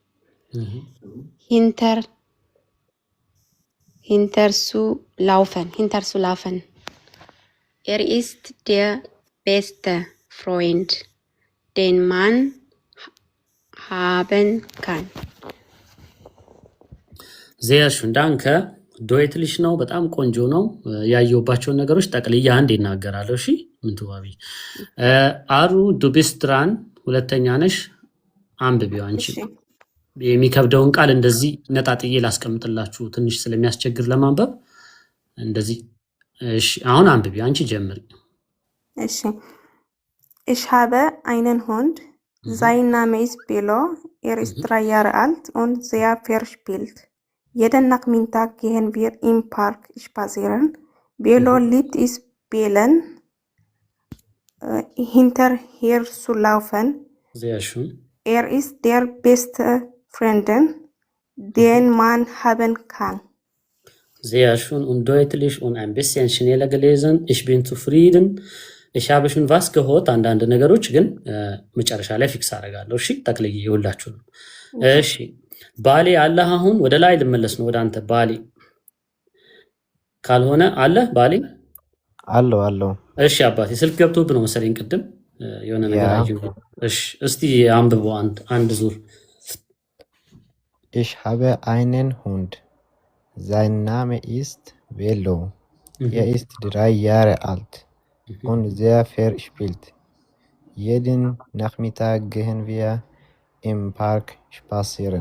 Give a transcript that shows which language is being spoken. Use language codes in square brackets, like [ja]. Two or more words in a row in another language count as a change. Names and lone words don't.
[de] Hinter zu laufen. Er ist der beste Freund, den man haben kann. sehr schön danke [am] ዶይትልሽ ነው። በጣም ቆንጆ ነው። ያየሁባቸውን ነገሮች ጠቅልያ አንድ ይናገራለሁ። እሺ ምን ትዋቢ አሩ ዱቢስትራን ሁለተኛ ነሽ። አንብቢው አንቺ። የሚከብደውን ቃል እንደዚህ ነጣጥዬ ላስቀምጥላችሁ ትንሽ ስለሚያስቸግር ለማንበብ እንደዚህ። እሺ አሁን አንብቢ አንቺ ጀምሪ። [de] እሺ ich habe einen Hund. Sein Name ist Bello. Er ist 3 Jahre alt und sehr verspielt. Jeden Nachmittag gehen wir im Park spazieren. Bello liebt es Bellen hinterher zu laufen. Sehr schön. Er ist der beste Freund, den man haben kann. Sehr schön und deutlich und ein bisschen schneller gelesen. Ich bin zufrieden. Ich habe schon was gehört [am] አንዳንድ ነገሮች ግን መጨረሻ ላይ ፊክስ አደርጋለሁ። እሺ ጠቅልዬ ይኸውላችሁ ነው። እሺ ባሌ አለህ? አሁን ወደ ላይ ልመለስ ነው ወደ አንተ። ባሌ ካልሆነ አለ ባሌ አለው። እሺ አባቴ ስልክ ገብቶብህ ነው መሰለኝ ቅድም የሆነ ነገር አየሁ። እሺ እስቲ አንብበው አንድ ዙር። [de] Ich habe einen Hund. Sein Name ist Bello. Er ist 3 Jahre alt und sehr verspielt. Jeden Nachmittag gehen wir im Park spazieren.